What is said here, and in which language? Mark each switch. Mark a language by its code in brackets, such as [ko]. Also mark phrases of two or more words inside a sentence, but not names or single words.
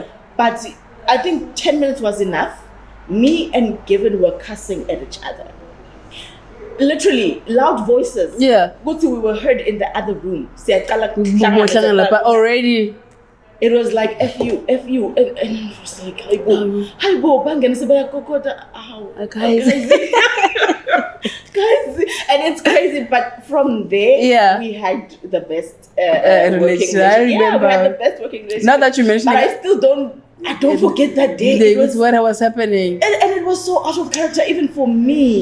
[en] But I think 10 minutes was enough. Me and Given were cussing at each other. Literally, loud voices. Yeah. What we were heard in the other room. But already. It was like, F you. And it was like, hi bo, bangani sebaya kokota. Guys. And it's crazy, but from there, we had the best working relationship. I remember. Yeah, we had the best working relationship. Now that you mention but it, I don't forget that day. It was what was happening. And it was so out of character even for me.